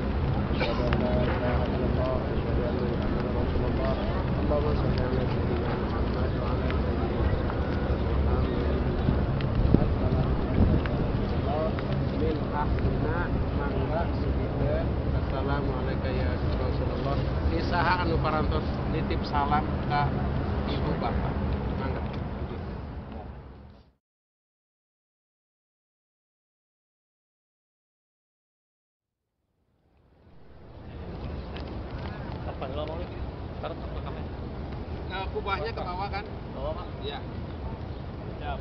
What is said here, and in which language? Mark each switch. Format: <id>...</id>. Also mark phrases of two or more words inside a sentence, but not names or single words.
<ar>أشهد أن لا إله إلا الله وأشهد أن محمدا رسول الله. اللهم صل على سيدنا محمد وعلى من أهلنا</ar> <su>mangga sugikeun.</su> <ar>السلام عليكم يا رسول الله.</ar> <su>Isaha anu parantos nitip salam ka ibu bapak. Mangga.</su> <id>Apa lo mau nih? Taruh ke kamera. Kubahnya ke bawah kan? Bawa Pak. Iya. Siap.</id>